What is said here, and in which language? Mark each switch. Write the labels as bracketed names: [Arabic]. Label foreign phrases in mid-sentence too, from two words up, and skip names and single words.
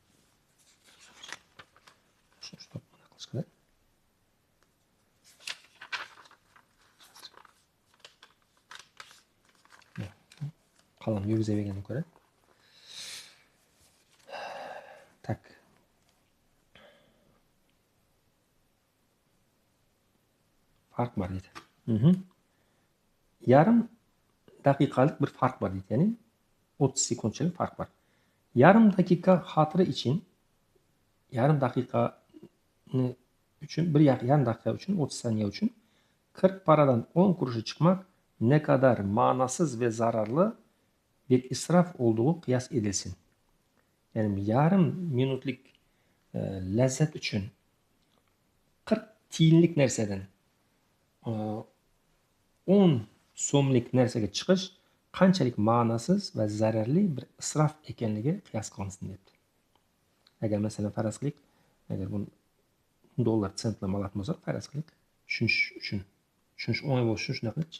[Uzbek] Shuni ushlab mana qilishadi. Qalam yurgizavergandan ko'ra. Tak. [Turkish] Fark var dedi. Yarım dakikalık bir fark var dedi. Yani 30 sekundçılık fark var. Yarım dakika hatırı için yarım dakika için 30 saniye için 40 paradan 10 kuruşu çıkmak ne kadar manasız ve zararlı bir israf olduğu kıyas edilsin. [Uzbek] Yani yarım minutlik lezzet için 40 tiyinlik nerseden 10 so'mlik narsaga chiqish qanchalik ma'nosiz va zararli bir isrof ekanligi qiyos qilinsin debdi. Agar masalan faraz qilik, agar buni dollar sentlar oladigan bo'lsak, faraz qilik, tushunish o'ng'ay bo'lishi uchun shunaqa qilch.